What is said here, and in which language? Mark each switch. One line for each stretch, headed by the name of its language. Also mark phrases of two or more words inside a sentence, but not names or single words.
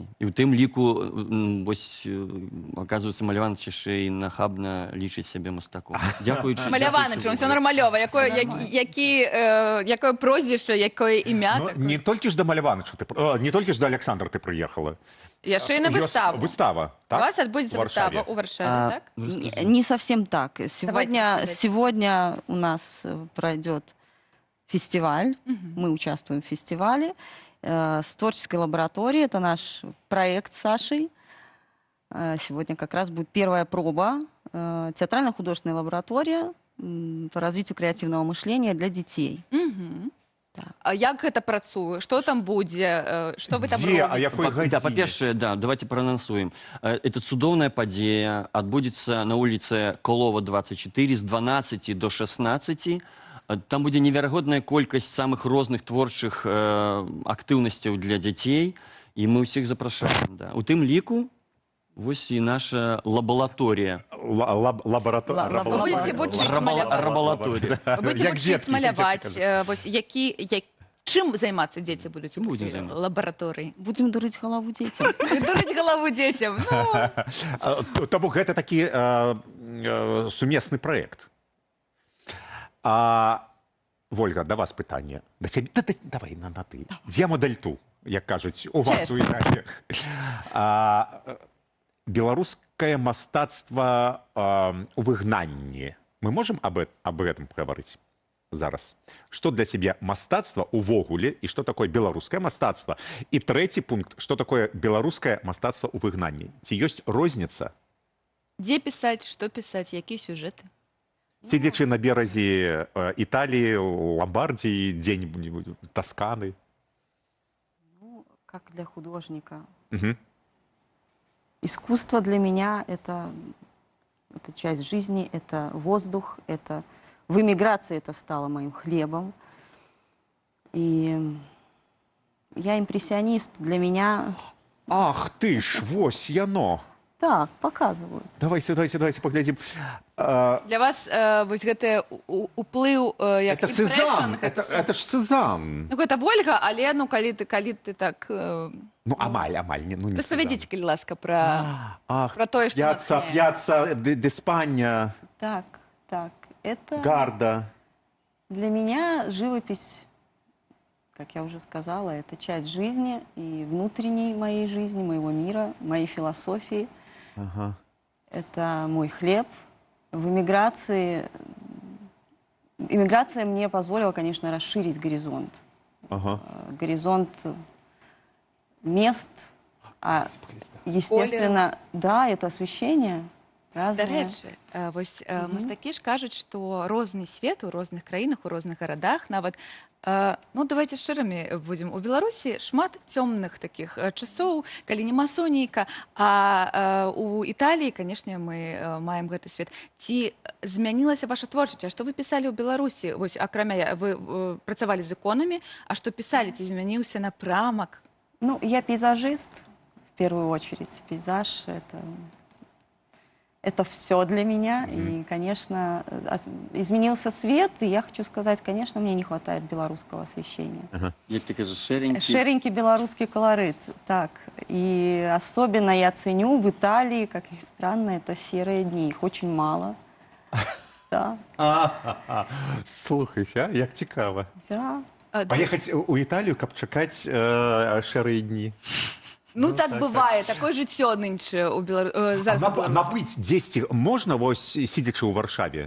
Belarusian: І ў тым ліку, вось, аказваецца, Маляваныч яшчэ і нахабна лічыць сябе мастаком. Дзякуючы... Маляваныч, ўсё нармалёва. Якое прозвішча, якое імя? Не толькі ж да Маляваныча, не толькі ж да Александра ты прыехала. Яшчэ і на выставу. Выстава, так? У вас отбудется выстава у Варшаве, так?
Russian: Не совсем так. Сегодня у нас пройдет фестиваль. Мы участвуем в фестивале с творческой лабораторией. Это наш проект с Сашей. Сегодня как раз будет первая проба. Театрально-художественная лаборатория по развитию креативного мышления для детей.
Belarusian: А як гэта працуе? Што там будзе? Што вы там Дзе? А робіце? якой гадзіне? Да, па-першае, да,
Russian: давайте проанансуем.
Belarusian: Это цудоўная падзея, адбудзецца на вуліцы Колова 24 з 12 до 16. Там будзе неверагодная колькасць самых розных творчых актыўнасцяў для дзяцей, і мы ўсіх запрашаем. Да. У тым ліку вось і наша лабалаторія. Лабараторія.
Russian: Вы будете
Belarusian: вучыць маляваць. Рабалаторія.
Russian: Вы будете
Belarusian: Як вучыць дзеткі, маляваць. дзеткі Вось чым займацца дзеці будуць у Будем гэтай займацца. лабараторыі?
Russian: Будем дурить голову детям.
Belarusian: Дурыць галаву дзецям. То бок гэта такі сумесны праект. Вольга, да вас пытанне. Да цябе, давай на ты. Дзе мадэль-ту, як кажуць, у вас у Італіі. Беларускае мастацтва у выгнанні.
Russian: Мы можем об этом
Belarusian: паговорыць зараз? Што для цябе мастацтва увогуле і што такое беларускае мастацтва? І трэці пункт, што такое беларускае мастацтва ў выгнанні? Ці ёсць розніца? Дзе пісаць, што пісаць, якія сюжэты?
Russian: Сидячи на березе Италии, Ломбардии, где-нибудь Тосканы. Ну, как для художника. Искусство для меня это часть жизни, это воздух, это в эмиграции это стало моим хлебом. И я импрессионист. Для меня...
Belarusian: Ах ты ж, вось яно.
Russian: Так, показывают. Давайте поглядим.
Belarusian: Для вас вось гэты уплыў як
Russian: Это Сезанн, impression, это ж Сезанн.
Belarusian: Ну, гэта Вольга, але калі ты так... Ну, амаль, не Распавядзіце, калі ласка, пра тое, што Пьяцца d'Espagna,
Russian: Так. Это Гарда. для меня живопись, как я уже сказала, это часть жизни и внутренней моей жизни, моего мира, моей философии. Это мой хлеб. В эмиграции... Эмиграция мне позволила, конечно, расширить горизонт. Горизонт мест. Естественно, да, это освещение.
Belarusian: Дарэчы, вось мастакі ж кажуць, што розны свет у розных краінах, у розных гарадах, нават, ну, давайте шчырымі будзем, у Беларусі шмат цёмных такіх часоў, калі няма сонейка, а у Італіі, канешне, мы маем гэты свет. Ці змянілася ваша творчасць? А што вы пісалі ў Беларусі? Вось, акрамя, вы працавалі з іконамі, а што пісалі? Ці змяніўся напрамак? Ну,
Russian: я пейзажист, в первую очередь. Пейзаж — это все для меня. И, конечно, изменился свет, и я хочу сказать, конечно, мне не хватает белорусского освещения.
Belarusian: Як ты кажаш, шэренькі?
Russian: Шеренький белорусский колорит, так. И особенно я ценю в Италии, как ни странно, это серые дни. Их очень мало. Да.
Belarusian: Слухайте, як цікава. Да. Поехать у Італію, каб чакаць шэрыя дні. Ну,
Russian: так бывае,
Belarusian: такое жыццё нынче у зараз. Набыць дзесьці можна, вось, сидячы ў Варшаве?